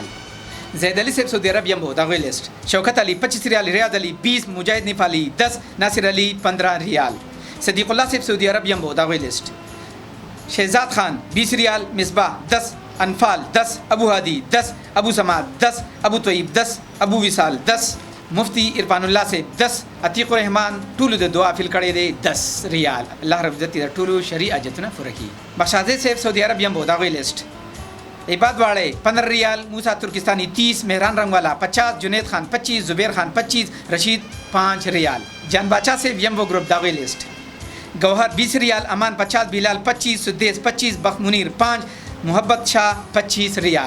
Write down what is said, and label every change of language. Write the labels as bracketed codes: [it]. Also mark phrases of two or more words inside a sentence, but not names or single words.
[ur] زید علی صاحب سعودی عرب یمبو داغوی لسٹ. شوکت علی 25 ریال، ریاض علی 20، مجاہد نیپالی 10، ناصر علی 15 ریال. صدیق اللہ صاحب سعودی عرب یمبو داغوی لسٹ. شہزاد خان 20 ریال، مصباح 10، انفال 10، ابو ہادی 10، ابو سماد 10، ابو طیب 10، ابو وصال 10، مفتی عرفان اللہ سے 10، عتیق الرحمان [ps] ټولو د دعا فل کړی دی [ur] 10 ریال. [ps] الله رب عزت د ټولو شرعي حاجتونه پوره کړي. بخشازه صاحب سعودي عرب یمبو داغوی لسٹ. [ur] عباد واڑے 15 ریال، موسیٰ ترکستانی 30، مہران رنگ والا 50، جنید خان 25، زبیر خان 25، رشید 5 ریال۔ جان باچا سے یمبو گروپ داغوی لسٹ، گوہر 20 ریال، امان 50، بلال 25، سدیس 25، بخت منیر 5، محبت شاہ 25 ریال۔